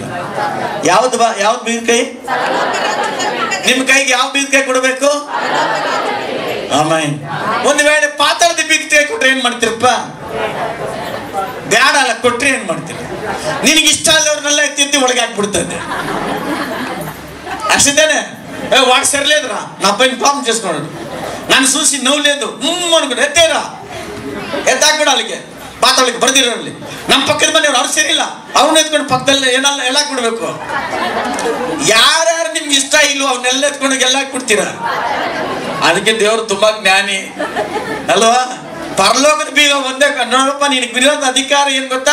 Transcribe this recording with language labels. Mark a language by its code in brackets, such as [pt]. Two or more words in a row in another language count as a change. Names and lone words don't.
[kn] ಯಾವ್ದು ಬೀಗದ ಕೈ? ನಿಮ್ ಕೈಗೆ ಯಾವ ಬೀಗದ ಕೈ ಕೊಡಬೇಕು? ಆಮೇಲೆ ಒಂದು ವೇಳೆ ಪಾತಾಳದ ಬೀಗದ ಕೈ ಕೊಟ್ರೆ ಏನ್ ಮಾಡ್ತೀರಪ್ಪ? ಬ್ಯಾಡ ಅಲ್ಲ, ಕೊಟ್ರೆ ಏನ್ ಮಾಡ್ತೀರಿ? ನಿನಗೆ ಇಷ್ಟ ಅಲ್ಲವ್ರನ್ನೆಲ್ಲ ಎತ್ತಿ ಒಳಗೆ ಹಾಕ್ಬಿಡ್ತದೆ ಅಷ್ಟೇನೆ. [te] వాడు సరిలేదురా నా పైన పాపం చేసుకున్నాడు, నన్ను చూసి నవ్వు లేదు అనుకున్నాడు, ఎత్తేరా [kn] ಎತ್ತಾಕ್ಬಿಡ ಅಲ್ಲಿಗೆ ಪಾತಾಳಕ್ಕೆ ಬರ್ದಿರೋಲ್ಲಿ. ನಮ್ಮ ಪಕ್ಕದ ಮನೆಯವ್ರು ಅವ್ರು ಸರಿ ಇಲ್ಲ, ಅವ್ರನ್ನ ಎತ್ಕೊಂಡು ಪಕ್ಕದಲ್ಲಿ ಏನೆಲ್ಲ ಎಲ್ಲ ಹಾಕ್ಬಿಡ್ಬೇಕು. ಯಾರ್ಯಾರು ನಿಮ್ಗೆ ಇಷ್ಟ ಇಲ್ವೋ ಅವನ್ನೆಲ್ಲ ಎತ್ಕೊಂಡೋಗಿ ಎಲ್ಲ ಹಾಕ್ಬಿಡ್ತೀರಾ. ಅದಕ್ಕೆ ದೇವರು ತುಂಬಾ ಜ್ಞಾನಿ ಅಲ್ವಾ? ಪರಲೋಕದ ಬೀಗ ಒಂದೇ ನೋಡಪ್ಪ, ನಿನಗೆ ಬಿರೋದ ಅಧಿಕಾರ ಏನ್ ಗೊತ್ತಾ?